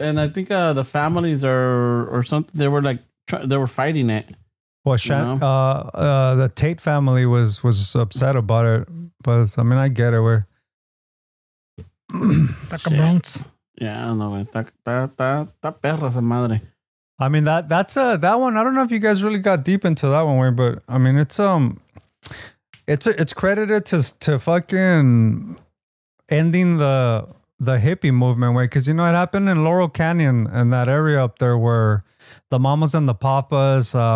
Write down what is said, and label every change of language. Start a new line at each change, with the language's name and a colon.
English: And I think the families or something. They were like they were fighting it. Well, the Tate family was upset about it, but I mean, I get it. Where Bronx.
Spanish: Yeah, no, está perra esa madre.
English: I mean, that's that one. I don't know if you guys really got deep into that one, but I mean, it's credited to fucking ending the hippie movement, way, because you know it happened in Laurel Canyon and that area up there where the Mamas and the Papas.